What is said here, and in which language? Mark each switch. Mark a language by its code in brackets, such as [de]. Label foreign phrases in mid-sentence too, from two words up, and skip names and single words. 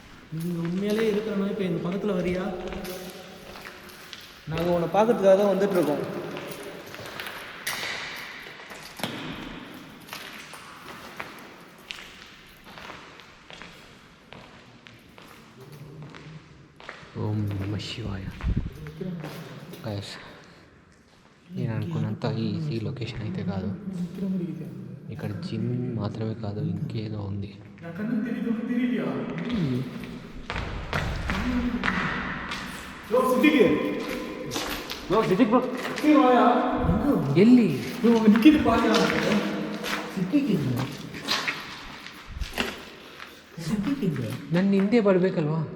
[ta] நீங்கள் உண்மையிலே இருக்கிறனா இப்போ எங்கள் பக்கத்தில் வரியா? நாங்கள் உன்னை பார்க்கறதுக்காக தான் வந்துட்டுருக்கோம். [sa] ఓం నమ శివాయ. [te] గైస్ నేను అనుకున్నంత [en] easy location [te] అయితే కాదు. ఇక్కడ జిమ్ మాత్రమే కాదు, ఇంకేదో ఉంది. [kn] ಎಲ್ಲಿ ನನ್ನ ಹಿಂದೆ ಬರಬೇಕಲ್ವಾ?